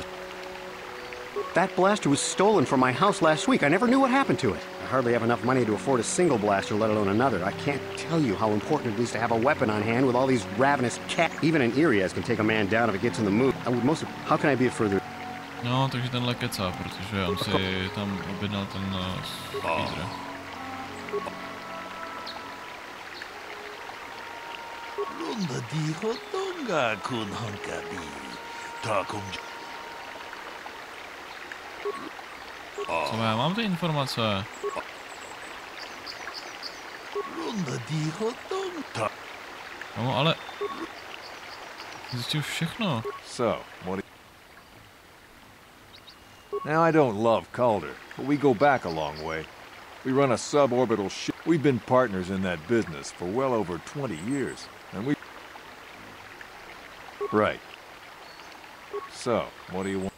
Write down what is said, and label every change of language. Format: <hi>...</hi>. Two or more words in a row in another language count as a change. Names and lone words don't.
<en>That blaster was stolen from my house last week. I never knew what happened to it. I hardly have enough money to afford a single blaster, let alone another. I can't tell you how important it is to have a weapon on hand with all these ravenous cats. Even an Irias can take a man down if it gets in the mood. I would most... How can I be of further...</en> <cs>No, takže tenhle kecá, protože on si tam objednal ten speeder. Runda diho donga kun honkabi. Takum... Co já mám ty informace? No, ale... Zjistil všechno.</cs> <en>So, what... Now, I don't love Calder, but we go back a long way. We run a suborbital ship. We've been partners in that business for well over 20 years, and we... Right. So, what do you want?</en>